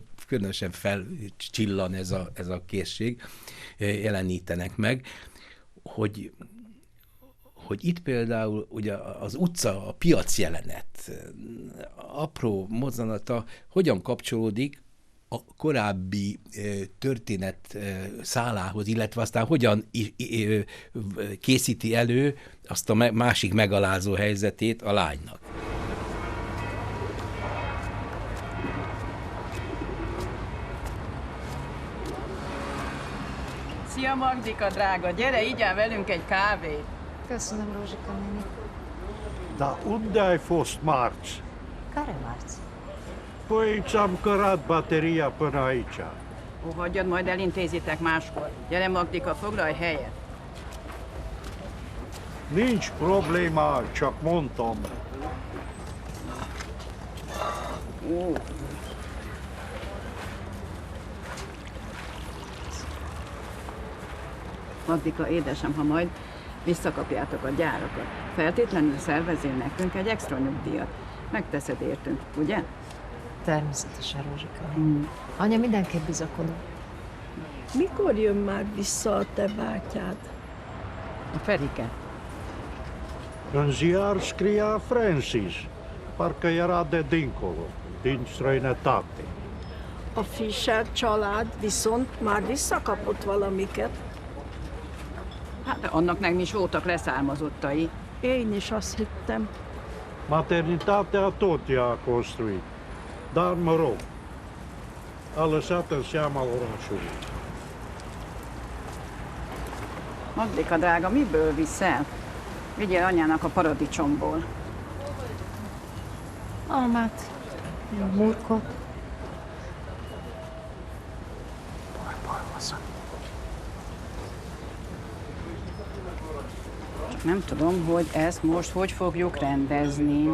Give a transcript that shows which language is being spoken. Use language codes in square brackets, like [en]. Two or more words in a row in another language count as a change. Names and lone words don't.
[hu] különösen felcsillan ez a készség, jelenítenek meg, hogy itt például ugye az utca, a piac jelenet, apró mozzanata hogyan kapcsolódik a korábbi történet szálához, illetve aztán hogyan készíti elő azt a másik megalázó helyzetét a lánynak. Szia Magdika, drága, gyere, igyál velünk egy kávét. Köszönöm, Rózsika néni. [ro] Da unde ai fost marți? Care marți? Păi ți-am cărat bateria până aici. [hu] Ó, hagyjad, majd elintézitek máskor. Gyere Magdika, foglalj helyet. Nincs probléma, csak mondtam. Ó. Magdika, édesem, ha majd visszakapjátok a gyárakat, feltétlenül szervezél nekünk egy extra nyugdíjat. Megteszed értünk, ugye? Természetesen, Rózsika néni. Anya mindenképp bizakodó. Mikor jön már vissza a te bátyád? A Ferike. [ro] În ziar scria Francis. Parcă era de dincolo, din străinătate. [hu] A Fischer család viszont már visszakapott valamiket. Hát annak meg is voltak leszármazottai. Én is azt hittem. [ro] Maternitatea tot ea a construit. Dar, mă rog, a lăsat în seama orașului. [hu] Magdika, drága, miből viszel? Vigyél anyának a paradicsomból. Almát, murkot. Csak nem tudom, hogy ezt most hogy fogjuk rendezni.